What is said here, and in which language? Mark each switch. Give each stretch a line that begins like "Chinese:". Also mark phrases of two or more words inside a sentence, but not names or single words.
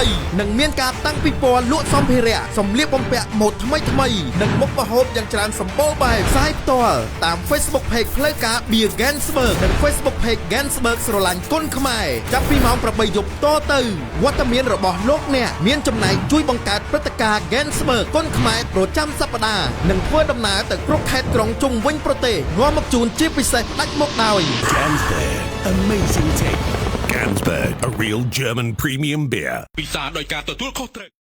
Khmer: ៗនិងមានការតាំងពិព័រណ៍លក់សម្ភារៈសម្លៀកបំពាក់ម៉ូដថ្មីនិងមុខម្ហូបយ៉ាងច្រើនសម្បូរបែបផ្សាយផ្ទាល់តាម Facebook Page ផ្លូវការ Beer Gainsbourg និង Facebook Page Gainsbourg ស្រឡាញ់គុណខ្មែរចាប់ពីម៉ោង 8 យប់តទៅវត្តមានរបស់លោកអ្នកមានចំណែកជួយបង្កើតព្រឹត្តិការណ៍ Gainsbourg គុណខ្មែរប្រចាំសប្តាហ៍និងធ្វើដំណើរទៅគ្រប់ខេត្តក្រុងជុំវិញប្រទេសនាំមកជូនជាពិសេសដាច់មុខដោយ
English: Gansberg, amazing take. Gansberg, a real German premium beer.
Khmer: ពិសាដោយការទទួលខុសត្រូវ